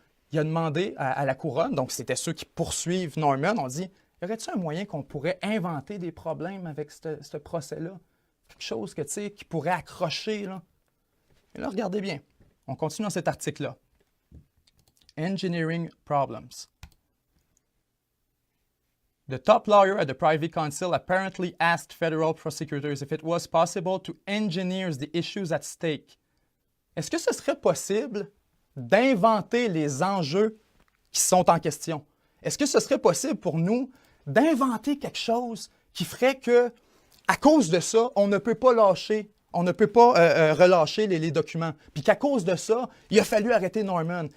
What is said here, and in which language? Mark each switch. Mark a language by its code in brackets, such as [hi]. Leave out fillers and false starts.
[fr] Il a demandé à la couronne, donc c'était ceux qui poursuivent Norman, on dit, y aurait-il un moyen qu'on pourrait inventer des problèmes avec ce procès-là? Quelque chose que, qui pourrait accrocher, là. Et là, regardez bien. On continue dans cet article-là. [en] Engineering problems. The top lawyer at the Privy Council apparently asked federal prosecutors if it was possible to engineer the issues at stake. [fr] Est-ce que ce serait possible d'inventer les enjeux qui sont en question? Est-ce que ce serait possible pour nous d'inventer quelque chose qui ferait que, à cause de ça, on ne peut pas lâcher, on ne peut pas relâcher les documents, puis qu'à cause de ça, il a fallu arrêter Norman?